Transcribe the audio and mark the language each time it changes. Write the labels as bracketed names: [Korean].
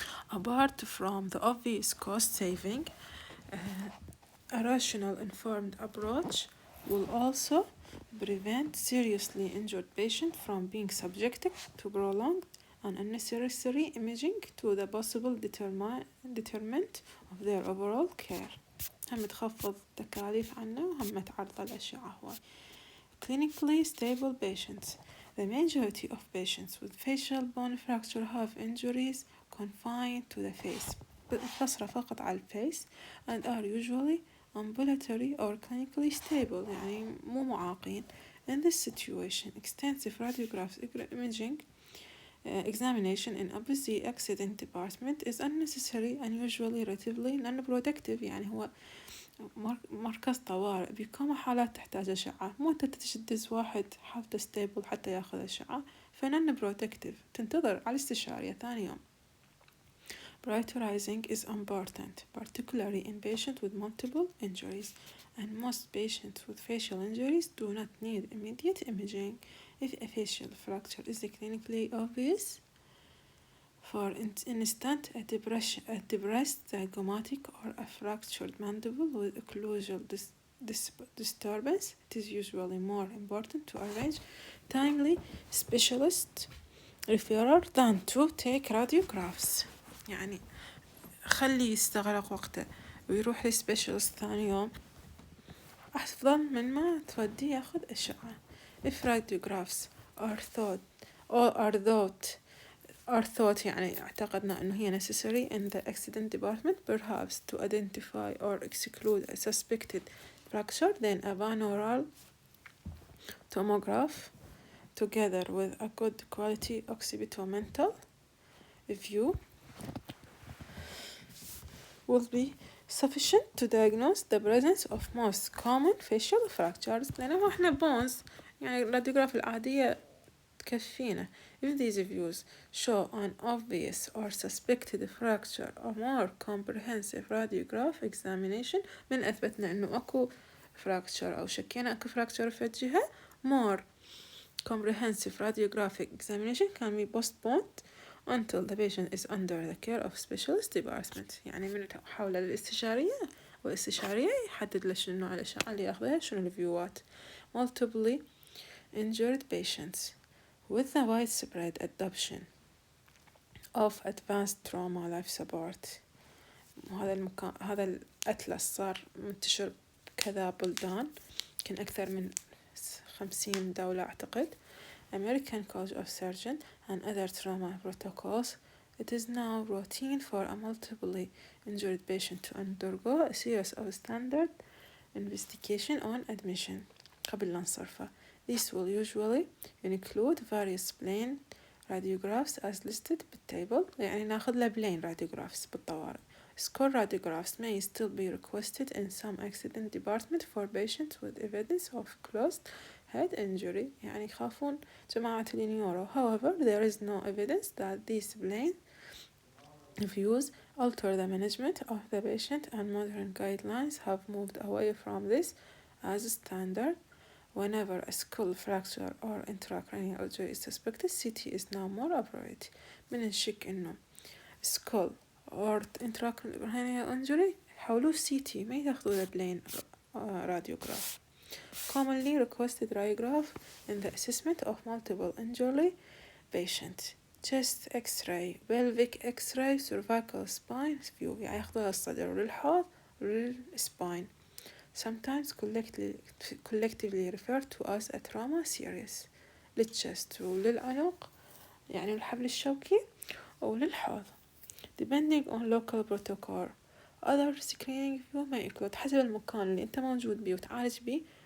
[English] Apart from the obvious cost saving, a rational informed approach will also prevent seriously injured patients from being subjected to prolonged and unnecessary imaging to the possible detriment of their overall care. [Arabic] هم تخفض التكاليف عنا وهم تعرض الأشعة هواي. [English] Clinically stable patients. The majority of patients with facial bone fracture have injuries confined to the face, [Arabic] منحصرة فقط على الفيس, [English] and are usually ambulatory or clinically stable, [Arabic] يعني مو معاقين. [English] In this situation, extensive radiographic imaging examination in the accident department is unnecessary and usually relatively non-productive. [Arabic] يعني هو مركز طوارئ بكم حالات تحتاج أشعة، مو أنت تدز واحد حالته ستيبل حتى ياخذ أشعة، فنن بروتكتيف تنتظر على استشارية ثاني يوم. [English] Prioritizing is important, particularly in patients with multiple injuries, and most patients with facial injuries do not need immediate imaging. If a facial fracture is clinically obvious, for instance, a depressed zygomatic or a fractured mandible with occlusal disturbance, it is usually more important to arrange timely specialist referral than to take radiographs. [Arabic] يعني خلي يستغرق وقته ويروح لسبيشالست ثاني يوم أفضل من ما تودي ياخذ أشعة. [English] If radiographs are thought [Arabic] يعني اعتقدنا أنه هي [English] necessary in the accident department, perhaps to identify or exclude a suspected fracture, then a binaural tomograph together with a good quality occipital view will be sufficient to diagnose the presence of most common facial fractures. [Arabic] لأنه احنا bones يعني الراديوغراف العادية تكفينا. [English] If these views show an obvious or suspected fracture, a more comprehensive radiograph examination [Arabic] من أثبتنا إنه أكو [English] fracture [Arabic] أو شكينا أكو [English] fracture [Arabic] في الجهة [English] more comprehensive radiographic examination can be postponed until the patient is under the care of specialist department. [Arabic] يعني من حول الاستشارية والاستشارية يحدد له شنو نوع الأشعة اللي ياخذها شنو الفيوات. [English] multiply injured patients with the widespread adoption of advanced trauma life support. [Arabic] هذا المكان هذا الأتلس صار منتشر كذا بلدان يمكن أكثر من 50 دولة أعتقد. [English] American College of Surgeons and other trauma protocols. It is now routine for a multiply injured patient to undergo a series of standard investigation on admission [Arabic] قبل الانصرفة. [English] This will usually include various plain radiographs as listed بالtable. [Arabic] يعني ناخذ له plain radiographs بالطوارئ. [English] Score radiographs may still be requested in some accident department for patients with evidence of closed head injury. [Arabic] يعني يخافون جماعة النيورو. [English] However, there is no evidence that these plain views alter the management of the patient, and modern guidelines have moved away from this as standard. Whenever a skull fracture or intracranial injury is suspected, CT is now more appropriate. [Arabic] من الشك إنه [English] skull or intracranial injury [Arabic] حولوه CT ما ياخذوا له plain radiograph. [English] Commonly requested radiograph in the assessment of multiple injury patient: chest X-ray, pelvic X-ray, cervical spine view. [Arabic] يعني ياخذوها الصدر وللحوض وللspine. [English] Sometimes collectively referred to as a trauma series. [Arabic] للchest وللعنق يعني الحبل الشوكي أو للحوض. [English] Depending on local protocol, other screening view [Arabic] ما include حسب المكان اللي أنت موجود بيه وتعالج بيه.